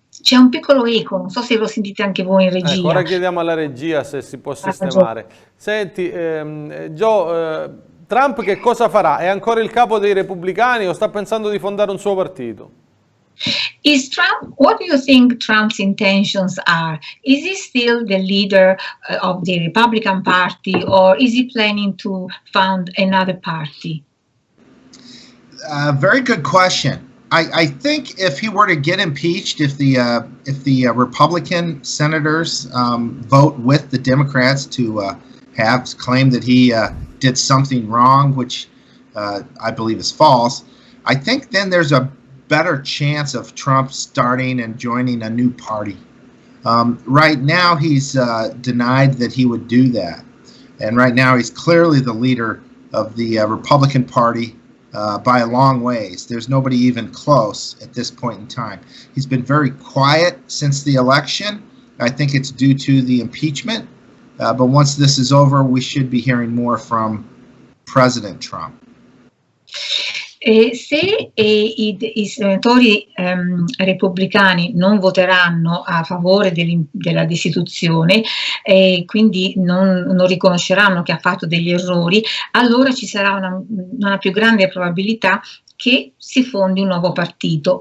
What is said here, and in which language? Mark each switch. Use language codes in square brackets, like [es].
[it] C'è un piccolo eco, non so se lo sentite anche voi in regia. Ecco, ora chiediamo alla regia se si può sistemare. Senti, Joe, Trump che cosa farà? È ancora il capo dei repubblicani o sta pensando di fondare un suo partito? [en] What do you think Trump's intentions are? Is he still the leader of the Republican Party, or is he planning to found another party? Very good question. I think if he were to get impeached, if the Republican senators vote with the Democrats to have claimed that he did something wrong, which I believe is false, I think then there's a better chance of Trump starting and joining a new party. Right now, he's denied that he would do that. And right now, he's clearly the leader of the Republican Party by a long ways. There's nobody even close at this point in time. He's been very quiet since the election. I think it's due to the impeachment. But once this is over, we should be hearing more from President Trump. [it] Se i senatori repubblicani non voteranno a favore della destituzione e quindi non riconosceranno che ha fatto degli errori, allora ci sarà una più grande probabilità che si fondi un nuovo partito.